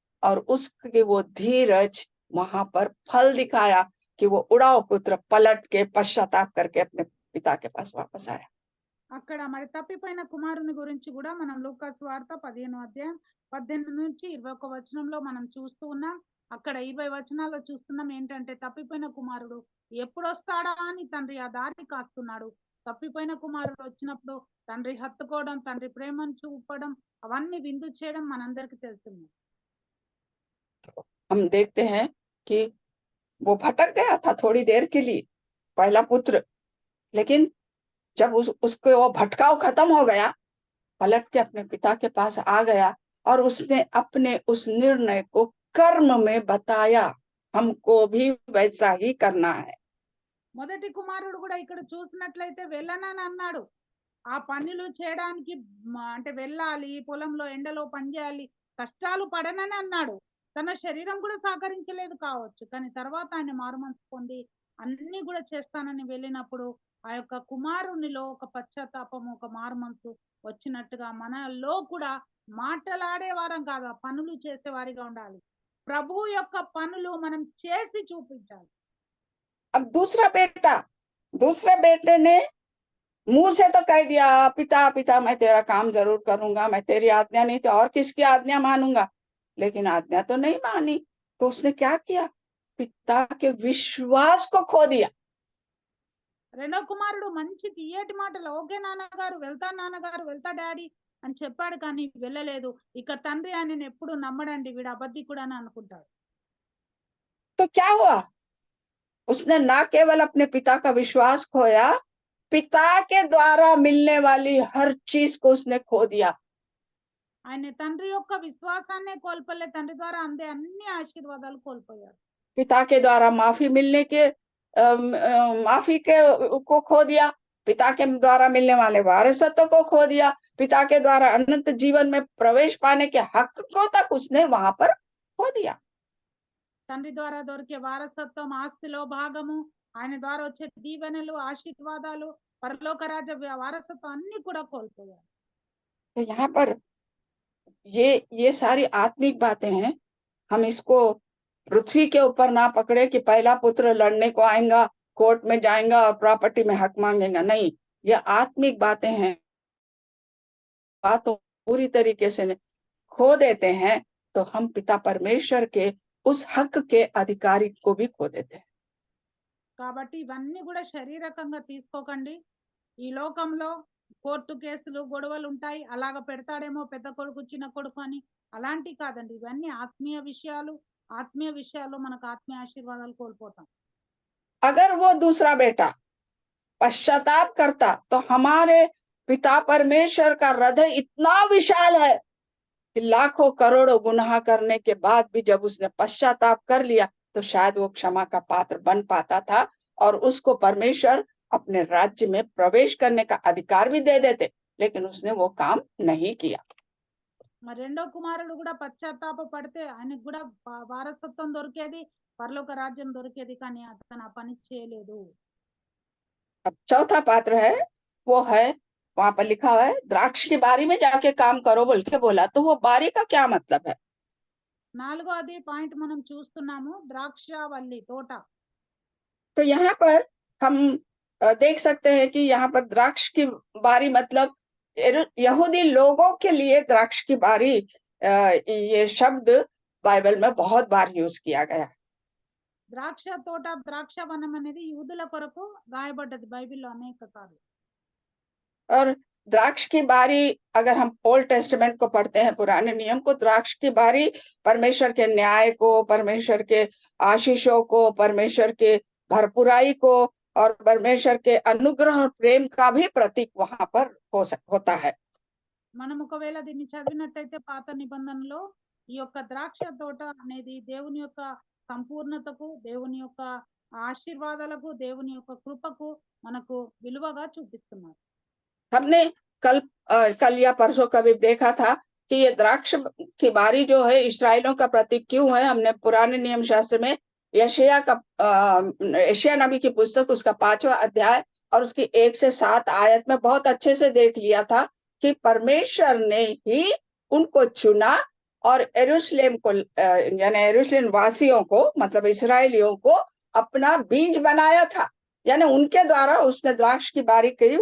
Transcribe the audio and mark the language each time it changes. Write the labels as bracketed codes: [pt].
[hi] और उसकी वो धीरज वहां पर फल दिखाया कि वो उड़ाव पुत्र पलट के पश्चाताप करके अपने पिता के पास वापस आया। [te] అక్కడ మరి తప్పిపోయిన కుమారుని గురించి కూడా మనం లూకా సువార్త 15వ అధ్యాయం 18 నుంచి 21 వచనంలో మనం చూస్తూ ఉన్నాం. అక్కడ 20 వచనాల్లో చూస్తున్నాం ఏంటంటే తప్పిపోయిన కుమారుడు ఎప్పుడు వస్తాడా అని తండ్రి ఆ దారి కాస్తున్నాడు. తప్పిపోయిన కుమారుడు వచ్చినప్పుడు తండ్రి హత్తుకోవడం, తండ్రి ప్రేమను చూపడం, అవన్నీ విందు చేయడం మనందరికీ తెలుస్తుంది. [hi] हम देखते हैं कि वो भटक गया था थोड़ी देर के लिए पहला पुत्र, लेकिन जब उसको वो भटकाव खत्म हो गया, पलट के अपने पिता के पास आ गया और उसने अपने उस निर्णय को कर्म में बताया, हमको भी वैसा ही करना है। [te] మొదటి కుమారుడు కూడా ఇక్కడ చూసినట్లయితే వెళ్ళనని అన్నాడు. ఆ పనులు చేయడానికి అంటే వెళ్ళాలి, పొలంలో ఎండలో పని చేయాలి, కష్టాలు పడనని అన్నాడు. తన శరీరం కూడా సహకరించలేదు కావచ్చు, కానీ తర్వాత ఆయన మారుమనసు పొంది అన్ని కూడా చేస్తానని వెళ్ళినప్పుడు ఆ యొక్క కుమారునిలో ఒక పశ్చాత్తాపం, ఒక మారుమనసు వచ్చినట్టుగా మనలో కూడా మాటలాడే వారం కాదు, పనులు చేసేవారిగా ఉండాలి. ప్రభు యొక్క పనులు మనం చేసి చూపించాలి. [hi] अब दूसरा बेटा दूसरे बेटे ने मुंह से तो कह दिया, पिता पिता मैं तेरा काम जरूर करूंगा, मैं तेरी आज्ञा नहीं तो और किसकी आज्ञा मानूंगा, लेकिन आज्ञा तो नहीं मानी। तो उसने क्या किया, पिता के विश्वास को खो दिया। [te] రెండో కుమారుడు మంచి తీయటి మాటలు, ఓకే నాన్నగారు వెళ్తా డాడీ అని చెప్పాడు, కానీ వెళ్ళలేదు. ఇక తండ్రి ఆయనను ఎప్పుడు నమ్మడండి, వీడు అబద్ధికుడు అని అనుకుంటాడు. [hi] तो क्या हुआ, उसने ना केवल अपने पिता का विश्वास खोया, पिता के द्वारा मिलने वाली हर चीज को उसने खो दिया। [te] ఆయన తండ్రి యొక్క విశ్వాసాన్నే కోల్పోలే, తండ్రి ద్వారా అందే అన్ని ఆశీర్వాదాలు కోల్పోయాడు. [hi] पिता के द्वारा माफी मिलने के माफी के को खो दिया, पिता के द्वारा मिलने वाले वारसत्व को खो दिया, पिता के द्वारा अनंत जीवन में प्रवेश पाने के हक को तक उसने वहां पर खो दिया। [te] తండ్రి ద్వారా దొరికే వారసత్వం, ఆస్తిలో భాగము, ఆయన ద్వారా వచ్చే దీవెనలు, ఆశీర్వాదాలు, పరలోక రాజ్య వారసత్వం అన్ని కూడా కోల్పోయారు. [hi] तो यहाँ पर ये सारी आत्मिक बातें हैं, हम इसको पृथ्वी के ऊपर ना पकड़े कि पहला पुत्र लड़ने को आएगा, कोर्ट में जाएगा और प्रॉपर्टी में हक मांगेगा, नहीं, ये आत्मिक बातें हैं। बातों पूरी तरीके से खो देते हैं तो हम पिता परमेश्वर के उस हक के अधिकारी को भी खो देते हैं। [te] కాబట్టి ఇవన్నీ కూడా శరీరకంగా తీసుకోకండి. ఈ లోకంలో కోర్టు కేసులు, గొడవలు ఉంటాయి, అలాగ పెడతాడేమో పెద్ద కొడుకు చిన్న కొడుకు అని, అలాంటి కాదండి. ఇవన్నీ ఆత్మీయ విషయాలు. ఆత్మీయ విషయాల్లో మనకు ఆత్మీయ ఆశీర్వాదాలు కోల్పోతాం. [hi] अगर वो दूसरा बेटा पश्चाताप करता तो हमारे पिता परमेश्वर का हृदय इतना विशाल है कि लाखों करोड़ों गुनाह करने के बाद भी जब उसने पश्चाताप कर लिया तो शायद वो क्षमा का पात्र बन पाता था और उसको परमेश्वर अपने राज्य में प्रवेश करने का अधिकार भी दे देते, लेकिन उसने वो काम नहीं किया। [te] మరి రెండో కుమారుడు కూడా పశ్చాత్తాప పడితే ఆయనకు కూడా వారసత్వం దొరికేది, పరలోక రాజ్యం దొరికేది, కానీ అతను ఆ పని చేయలేదు. [hi] अब चौथा पात्र है, वो है वहां पर लिखा हुआ है द्राक्ष की बारी में जाके काम करो बोल के बोला, तो वो बारी का क्या मतलब है? [te] 4వ పాయింట్ మనం చూస్తున్నాము, ద్రాక్షవల్లి తోట. [hi] तो यहाँ पर हम देख सकते हैं कि यहाँ पर द्राक्ष की बारी मतलब यहूदी लोगों के लिए द्राक्ष की बारी, ये शब्द बाइबल में बहुत बार यूज किया गया। [te] ద్రాక్ష తోట, ద్రాక్షవనం అనేది యూదుల కొరకు రాయబడ్డది బైబిల్లో అనేక సార్లు. [hi] और द्राक्ष की बारी, अगर हम ओल्ड टेस्टमेंट को पढ़ते हैं, पुराने नियम को, द्राक्ष की बारी परमेश्वर के न्याय को, परमेश्वर के आशीषों को, परमेश्वर के भरपुराई को और परमेश्वर के अनुग्रह और प्रेम का भी प्रतीक वहां पर होता है। [te] మనం ఒకవేళ దీన్ని చదివినట్టయితే పాత నిబంధనలో ఈ యొక్క ద్రాక్ష తోట అనేది దేవుని యొక్క సంపూర్ణతకు, దేవుని యొక్క ఆశీర్వాదాలకు, దేవుని యొక్క కృపకు మనకు విలువగా చూపిస్తున్నారు. [hi] हमने कल या परसों कभी देखा था कि ये द्राक्ष की बारी जो है इस्राएलियों का प्रतीक क्यों है। हमने पुराने नियम शास्त्र में यशायाह नबी की पुस्तक उसका 5वां अध्याय और उसकी 1 से 7 आयत में बहुत अच्छे से देख लिया था कि परमेश्वर ने ही उनको चुना और यरूशलेम को, यानी यरूशलेम वासियों को, मतलब इस्राएलियों को अपना बीज बनाया था, यानी उनके द्वारा उसने द्राक्ष की बारी की।